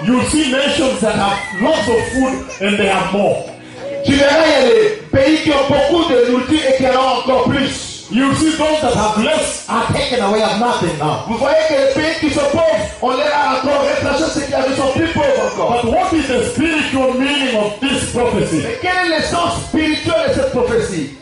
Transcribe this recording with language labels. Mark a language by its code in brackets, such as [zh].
[en] you see nations that have lots of food and they have more. [fr] Tu verras il y a des pays qui ont beaucoup de nourriture et qui en ont encore plus. [en] You see those that have less are taken away of nothing now. [fr] Vous voyez que les pays qui sont pauvres, on les a encore retraché, ce qui avait son plus pauvre encore. [en] But what is the spiritual meaning of this prophecy? [fr] Mais quel est le sens spirituel de cette prophétie?